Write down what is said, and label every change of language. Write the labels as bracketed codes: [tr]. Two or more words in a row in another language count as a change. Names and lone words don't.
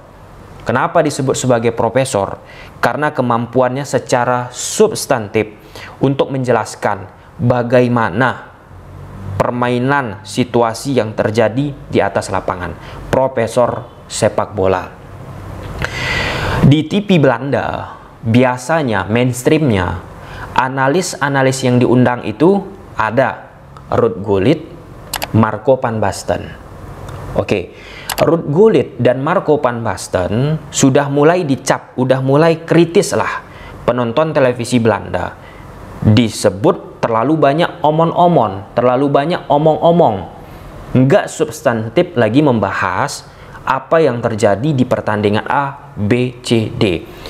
[id] Kenapa disebut sebagai profesor? Karena kemampuannya secara substantif untuk menjelaskan bagaimana permainan situasi yang terjadi di atas lapangan. Profesor sepak bola. Di TV Belanda, biasanya mainstreamnya, analis-analis yang diundang itu ada Ruud Gullit, Marco van Basten. Oke, Ruud Gullit dan Marco van Basten sudah mulai dicap, udah mulai kritis lah penonton televisi Belanda. Disebut terlalu banyak omong-omong, terlalu banyak omong-omong, nggak substantif lagi membahas apa yang terjadi di pertandingan A, B, C, D.